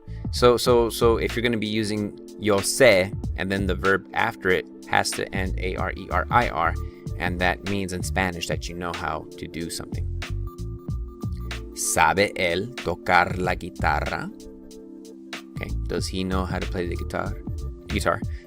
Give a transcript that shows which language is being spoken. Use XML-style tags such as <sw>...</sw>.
<en>So if you're going to be using yo sé, and then the verb after it has to end A-R-E-R-I-R, and that means in Spanish that you know how to do something.</en> <es>¿Sabe él tocar la guitarra?</es> <en>Okay, does he know how to play the guitar?</en>